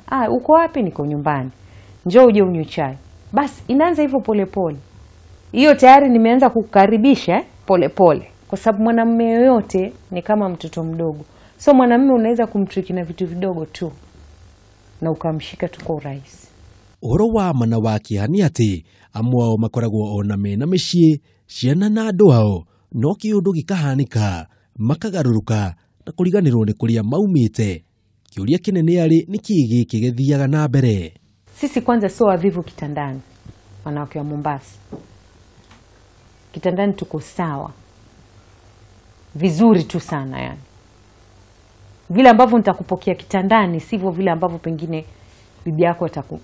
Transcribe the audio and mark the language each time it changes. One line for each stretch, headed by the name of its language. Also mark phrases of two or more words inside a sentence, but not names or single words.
Swahili: Uko wapi? Niko nyumbani. Njoo uje unywe chai. Basi inaanza hivyo pole pole. Hiyo tayari nimeanza kukaribisha pole pole. Kwa sababu mwanamume yoyote ni kama mtoto mdogo. So mwanamume unaweza kumtriki na vitu vidogo tu na ukamshika tu kwa urahisi.
Kikuyu: Uhoro wa mana wa kihani ati amwao makoragwo ona mena micii ciana na andu ao, no kiundu gikahanika makagaruruka na kuriganirwo ni kuria maumite. Kiuria kinene ari ni kigi kigethiaga na mbere.
Swahili: Sisi kwanza sio wavivu kitandani. Wanawake wa Mombasa. Kitandani tuko sawa. Vizuri tu sana yani. Vile ambavyo nitakupokea kitandani sivyo vile ambavyo pengine bibi yako ataku.